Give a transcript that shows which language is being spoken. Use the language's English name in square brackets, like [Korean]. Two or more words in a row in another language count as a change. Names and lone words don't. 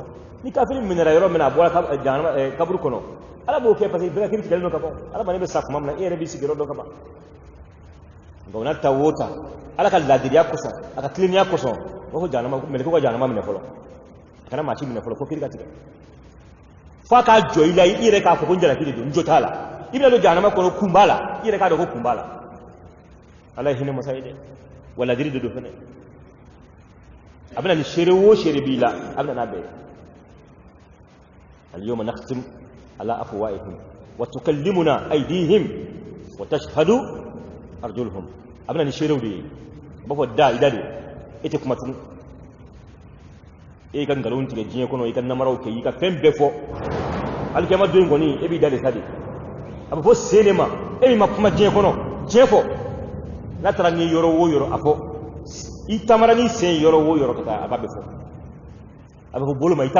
[Bambara] ni kafiri minɛra yɔrɔ min na a bɔra kaburu kɔnɔ ala b'o kɛ [French] parce que [Bambara] bɛɛ ka kiri tigɛlen don ka ban ala ma ne bɛ sa tuma min na e yɛrɛ b'i sigi yɔrɔ dɔ ka ban nka o n'a ta o ta ala ka ladiriya kosɔn a ka tilennenya kosɔn o b'a fɔ jahanama mɛlɛkɛw ka jahanama minɛ fɔlɔ a kana maa si minɛ fɔlɔ fo kiri ka tigɛ f'a k'a jɔ i la i yɛrɛ k'a fɔ ko n jalaki de don n jo t'a la i bɛna don jahanama kɔnɔ kun b'a la i yɛrɛ k'a dɔn ko kun b'a la ala ye hinɛ masa ye dɛ wa ladiri de don fɛnɛ a bɛna ni seere o seere b'i la a bɛna n'a bɛɛ ye [Arabic] اليوم نختم على أفواههم وتكلمنا أيديهم وتشهد أرجلهم [Bambara] a bɛna ni seerew de ye a b'a fɔ da i da de e tɛ kuma tugun e ka nkalon tigɛ diɲɛ kɔnɔ i ka namaraw kɛ i ka fɛn bɛɛ fɔ alikiyama don in kɔni e b'i da de sa de a bɛ fɔ sen de ma e min ma kuma diɲɛ kɔnɔ diɲɛ fɔ n'a taara ni yɔrɔ o yɔrɔ a fɔ i tamara ni sen yɔrɔ o yɔrɔ ka taa a b'a bɛ fɔ a bɛ fɔ bolo ma i t'a